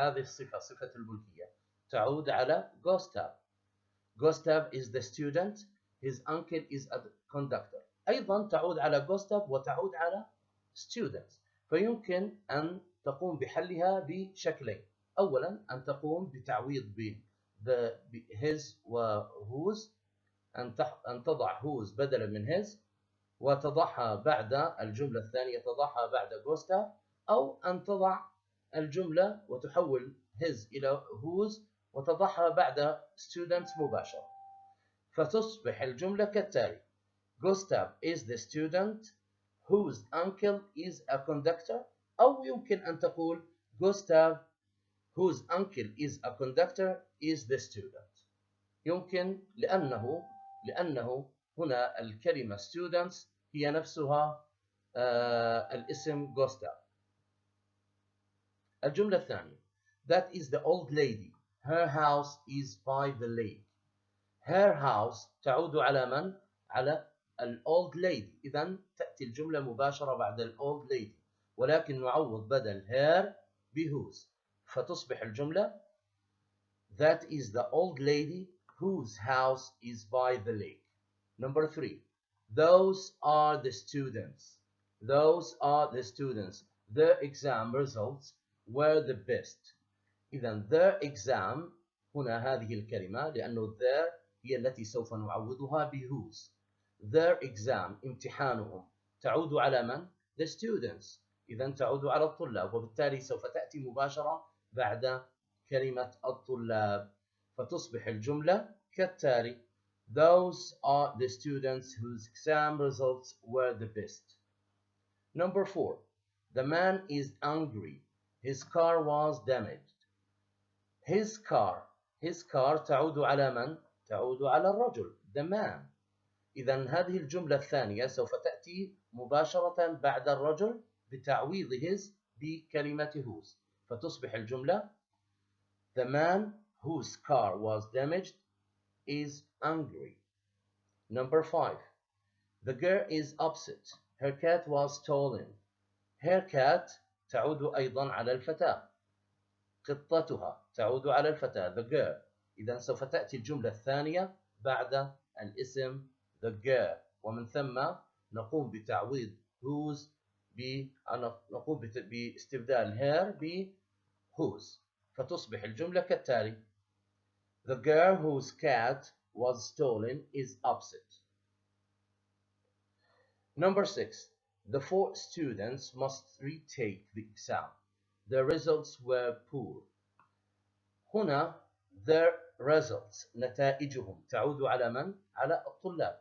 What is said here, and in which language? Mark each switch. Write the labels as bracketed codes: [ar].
[ar] هذه الصفة، صفة الملكية، تعود على Gustav. [en] Gustav is the student. His uncle is a conductor. [ar] أيضا تعود على Gustav وتعود على student. فيمكن أن تقوم بحلها بشكلين. أولا أن تقوم بتعويض his و whose، أن تضع whose بدلا من his وتضعها بعد الجملة الثانية، تضعها بعد Gustav، أو أن تضع الجملة وتحول his إلى whose وتضعها بعد student مباشرة، فتصبح الجملة كالتالي: [en] Gustav is the student whose uncle is a conductor. [ar] أو يمكن أن تقول [en] Gustav whose uncle is a conductor is the student. [ar] يمكن لأنه هنا الكلمة students هي نفسها الاسم Gustav. الجملة الثانية: [en] That is the old lady. Her house is by the lake. Her house [ar] تعود على من؟ على old lady. إذن تأتي الجملة مباشرة بعد [en] old lady، [ar] ولكن نعوض بدل [en] her whose، [ar] فتصبح الجملة [en] That is the old lady whose house is by the lake. Number 3. Those are the students. Those are the students. Their exam results were the best. [ar] إذن [en] their exam [ar] هنا هذه الكلمة لأنه their هي التي سوف نعوضها بwhose. [en] Their exam [ar] امتحانهم تعود على من؟ [en] The students. [ar] إذن تعود على الطلاب، وبالتالي سوف تأتي مباشرة بعد كلمة الطلاب، فتصبح الجملة كالتالي: [en] Those are the students whose exam results were the best. Number 4. The man is angry. His car was damaged. [ar] His car تعود على من؟ تعود على الرجل [en] the man. [ar] إذن هذه الجملة الثانية سوف تأتي مباشرة بعد الرجل بتعويض his بكلمة whose، فتصبح الجملة [en] The man whose car was damaged is angry. Number 5. The girl is upset. Her cat was stolen. [ar] Her cat تعود أيضا على الفتاة. قطتها تعود على الفتاة [en] the girl. [ar] إذا سوف تأتي الجملة الثانية بعد الاسم [en] the girl، [ar] ومن ثم نقوم بتعويض whose نقوم باستبدال her ب whose، فتصبح الجملة كالتالي: [en] The girl whose cat was stolen is upset. Number 6. The 4 students must retake the exam. The results were poor. [ar] هنا [en] their results [ar] نتائجهم تعود على من؟ على الطلاب.